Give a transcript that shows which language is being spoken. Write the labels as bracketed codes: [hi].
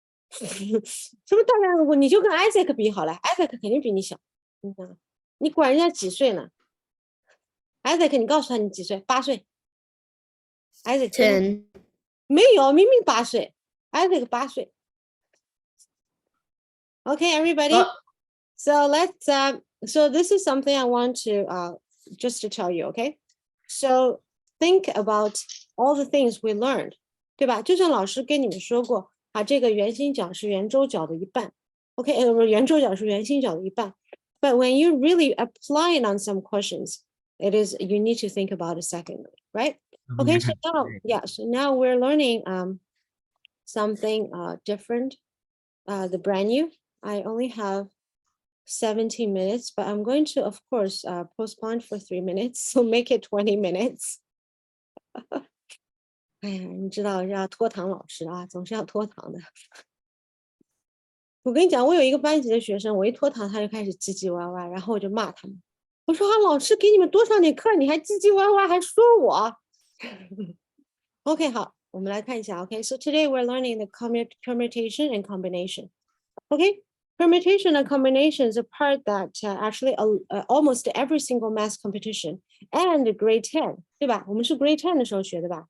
[zh] 什么大家你就跟 Isaac 比好了 ，Isaac 肯定比你小，你管人家几岁呢 ？Isaac， 你告诉他你几岁？8岁。 Isaac [en] 10. [zh] 没有，明明8岁 ，Isaac 8岁。 [en] Okay, everybody. So let's so this is something I want to just to tell you, okay? So think about all the things we learned, [zh] 对吧？就像老师跟你们说过啊，这个圆心角是圆周角的一半 ，OK？圆周角是圆心角的一半。 [en] But when you really apply it on some questions, it is you need to think about it secondly, right? Okay, so now, yeah, so now we're learning something different, the brand new. I only have 17 minutes, but I'm going to, of course, postpone for 3 minutes, so make it 20 minutes. [zh] 哎呀，你知道要拖堂老师啊，总是要拖堂的。我跟你讲，我有一个班级的学生，我一拖堂他就开始唧唧歪歪，然后我就骂他们。我说啊，老师给你们多上点课，你还唧唧歪歪，还说我。 OK，好，我们来看一下。 [en] OK， so today we're learning the permutation and combination. Okay, permutation and combination is a part that actually almost every single math competition and grade 10， [zh] 对吧？我们是 grade 10的时候学的吧？